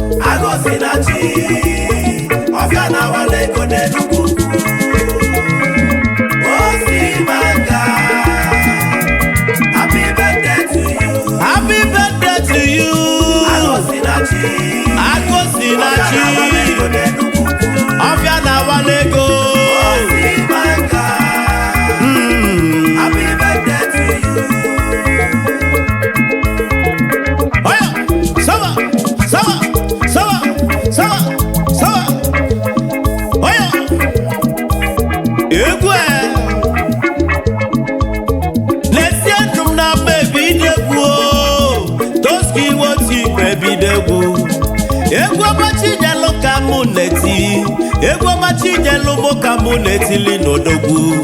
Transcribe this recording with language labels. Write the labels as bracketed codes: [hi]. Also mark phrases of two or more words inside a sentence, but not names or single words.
[ig] Agụ si na chi, ọfịa na-awala ego n'Enugu. O si manga, [en] happy birthday to you. Happy birthday to you. [ig] Agụ si na chi, Agụ si na ọfịa chi. na-awala ego n'Enugu. Ọfịa na-awala ego. O si manga, Mm. [en] happy birthday to you. Oya, sawa, sawa, sawa, sawa, sawa. Oya. [ig] Egwu e. N'ezie ndụ m na-agba ebi idegwu o. Toski Woti bụ ebi idegwu. Egwu ọma Chinyelu ka mụ na-eti. Egwu ọma Chinyelu mụ ka mụ na-etili n'odogwu.